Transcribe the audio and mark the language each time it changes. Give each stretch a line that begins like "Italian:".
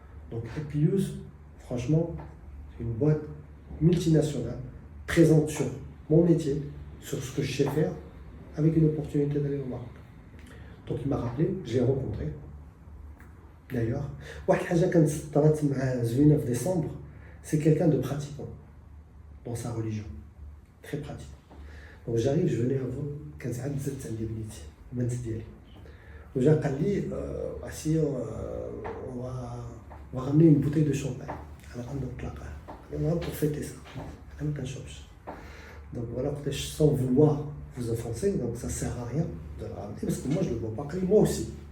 French: Donc Epius, franchement, c'est une boîte multinationale présente sur mon métier, sur ce que je sais faire, avec une opportunité d'aller au Maroc. Donc il m'a rappelé, je l'ai rencontré. D'ailleurs,
Arabic: واحد الحاجة كانت طرات مع زوينة في
French: décembre, c'est quelqu'un de pratiquant dans sa religion, très pratiquant. Donc j'arrive, je venais avant,
Arabic: كانت عاد زدت عندي بنيتي البنت ديالي. وجا قال لي
French: assis on va ramener une bouteille de champagne.
Arabic: على قد نطلقها.
French: Pour fêter ça.
Arabic: أنا ما كنشربش.
French: Donc voilà, sans vouloir vous offenser, donc ça sert à rien de le ramener parce que moi je le bois pas. Moi aussi.